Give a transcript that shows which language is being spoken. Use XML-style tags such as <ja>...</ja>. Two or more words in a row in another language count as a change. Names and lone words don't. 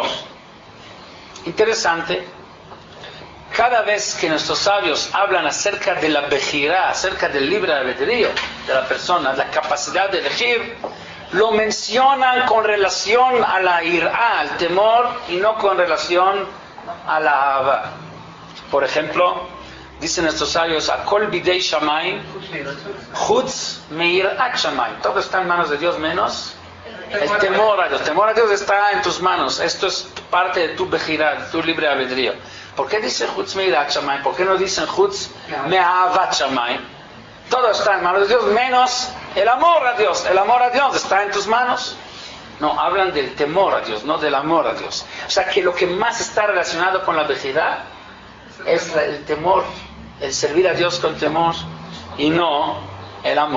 <es>Interesante, cada vez que nuestros sabios hablan acerca de la bejirá, acerca del libre albedrío de la persona, la capacidad de elegir, lo mencionan con relación a la irá, al temor, y no con relación a la ahavá. Por ejemplo, dicen nuestros sabios,</es> <he>הכל בידי שמים, חוץ מיראת שמים.</he> <es>Todo está en manos de Dios menos el temor a Dios. El temor a Dios está en tus manos. Esto es parte de tu bejirá, de tu libre albedrío. ¿Por qué dicen</es> <he>חוץ מיראת שמים?</he> <es>¿Por qué no dicen</es> <he>חוץ מאהבת שמים?</he> <es>Todo está en manos de Dios menos el amor a Dios. El amor a Dios está en tus manos. No, hablan del temor a Dios, no del amor a Dios. O sea que lo que más está relacionado con la bejirá es el temor, el servir a Dios con temor y no el amor.</es>